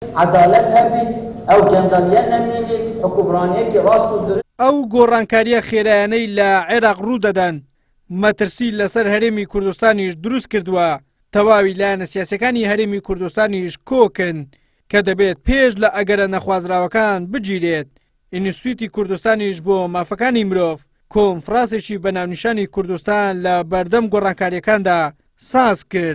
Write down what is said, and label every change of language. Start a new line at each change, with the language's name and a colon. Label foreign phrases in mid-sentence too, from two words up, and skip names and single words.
Central Kurdish: عدالت هبی او گندالیان نمینی حکمرانی که راست و درست ئەو گۆڕانکاریە خێرایانەی لە عێراق ڕوو دەدەن مەترسی لەسەر هەرێمی کوردستانیش دروست کردووە تەواوی لایەنە سیاسیەکانی هەرێمی کوردستانیش کۆکن کە دەبێت پێش لە ئەگەرە نەخوازراوەکان بگیرێت. ئینستیتوتی کوردستانیش بۆ مافەکانی مرۆڤ کۆنفرانسێکی بەناونیشانی کوردستان لە بەردەم گۆڕانکاریەکاندا ساز کرد.